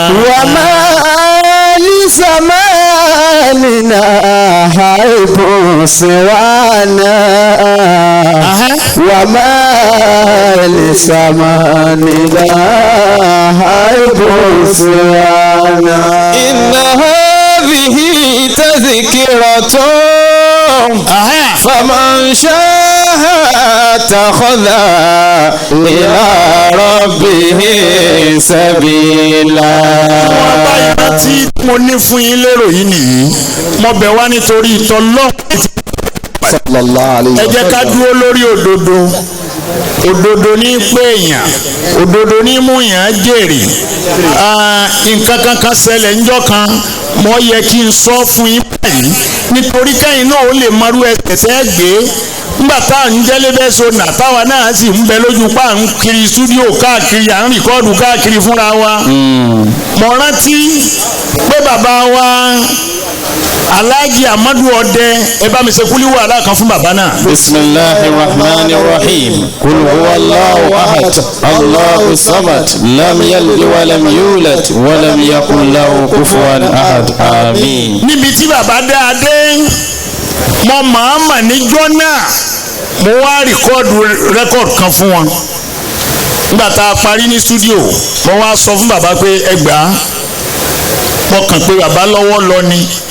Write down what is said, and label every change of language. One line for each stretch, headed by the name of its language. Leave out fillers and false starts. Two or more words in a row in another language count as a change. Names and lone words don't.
Arabic: وما لزماننا حيب سوانا وما لزماننا حيب سوانا إن هذه تذكرة فمن شاء اتخذ إلى ربه سبيلا.
Yoruba: tí mo ní fún yín lérò yìí nìyí mo bẹ̀ wá nítorí ìtọ́lọ́ ẹ jẹ́ ká dúró lórí òdodo ní pé èèyàn òdodo ní mú yàn jèrè nǹkan kankan ṣẹlẹ̀ ńjọ́ kan mo yẹ kí n sọ fún yín báyìí nítorí kẹ́yìn náà ó lè mọrú ẹsẹ̀ tẹ́ gbé nígbà tá à ń jẹ́lé bẹ́ẹ̀ so nà táwa náà sì ń bẹ lójú pa à ń kiri stúdíò káàkiri à ń rìkọ́ọ̀dù káàkiri fúnra wa mo rántí pé bàbá wa Alhaji Amadu Ọdẹ ẹ bá mi ṣe kúlíwò aláàkàn fún bàbá náà.
Arabic: بسم الله الرحمن الرحيم قل هو الله أحد الله الصمد لم يلد ولم يولد ولم يكن له كفوا أحد آمين.
Yoruba: níbi tí bàbá dáadé mo màámà níjọ́ náà mo wá rẹ́kọ̀dù kan fún wọn nígbà tá a parí ní stúdíò mo wá sọ fún bàbá pé ẹ gbà á mo kàn pé bàbá lọ́wọ́ lọ ni